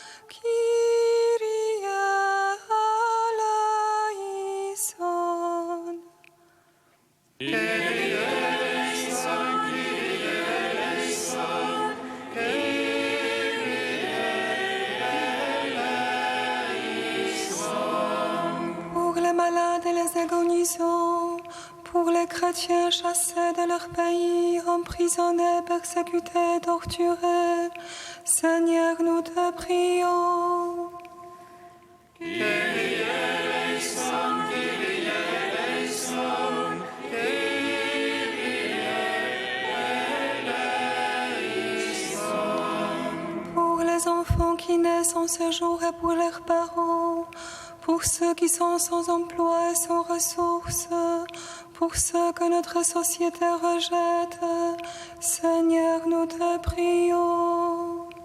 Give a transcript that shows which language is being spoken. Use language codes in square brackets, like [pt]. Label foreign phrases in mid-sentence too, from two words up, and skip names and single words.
[el] Κύριε ἐλέησον. Κύριε ἐλέησον, Κύριε ἐλέησον, Κύριε ἐλέησον. [fr] Pour les malades et les agonisants, pour les chrétiens chassés de leur pays, emprisonnés, persécutés, torturés, Seigneur, nous te prions. [el] Κύριε ἐλέησον, Κύριε ἐλέησον, Κύριε ἐλέησον. [fr] Pour les enfants qui naissent en ce jour et pour leurs parents, pour ceux qui sont sans emploi et sans ressources, pour ceux que notre société rejette, Seigneur, nous te prions.